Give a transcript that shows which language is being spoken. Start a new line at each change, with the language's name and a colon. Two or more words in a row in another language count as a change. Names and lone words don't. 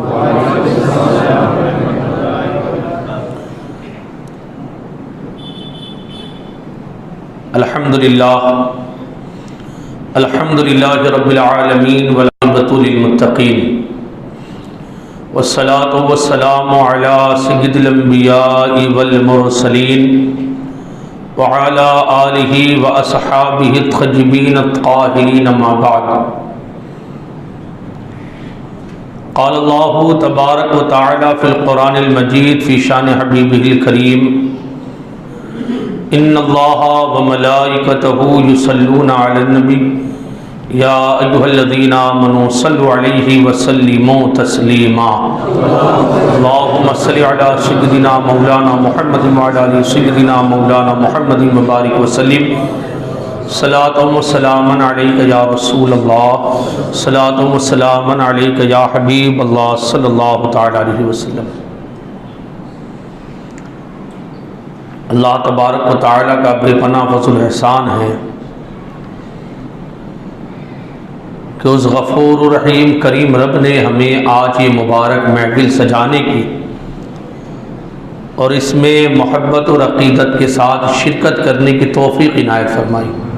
Arabic: الحمد لله الحمد لله رب العالمين والعاقبة للمتقين والصلاة والسلام على سيد الأنبياء والمرسلين وعلى آله وأصحابه الطيبين الطاهرين، أما بعد. قال الله تبارك وتعالى في القرآن المجيد في شأن حبيبه الكريم، إن الله وملائكته يصلون على النبي يا أيها الذين آمنوا صلوا عليه وسلموا تسليما. اللهم صل على سيدنا مولانا محمد وعلى آل سيدنا مولانا محمد وبارك وسلم. صلاة وسلاما عليك يا رسول الله، صلاة وسلاما عليك يا حبيب الله صلى الله تعالى عليه وسلم. الله تبارك وتعالى
Urdu: کا بے پناہ فضل احسان ہے کہ اس غفور رحیم کریم رب نے ہمیں آج یہ مبارک محفل سجانے کی اور اس میں محبت اور عقیدت کے ساتھ شرکت کرنے کی توفیق عنایت فرمائی.